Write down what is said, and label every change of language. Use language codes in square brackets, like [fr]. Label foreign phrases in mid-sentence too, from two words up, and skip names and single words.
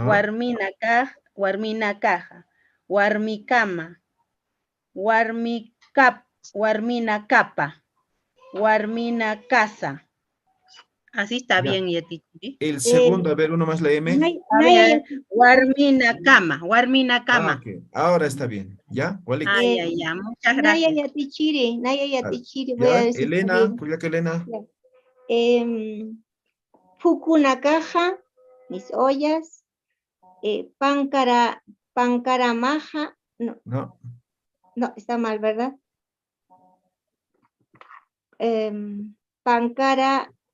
[ay] Warminakaja, Warmikama, Warminakapa, Warminakasa. [es] Así está Ya. bien, Yatichiri. El segundo, a ver, uno más la M. A ver, Warminakama. Ah, ok. Ahora está bien, ¿ya? Ya, muchas Naya gracias. Yatichiri, voy Ya, a decir Elena, también. Cuyaca Elena. Fukunakaja, mis ollas. Pancaramaja, No. no, está mal, ¿verdad? Pancara.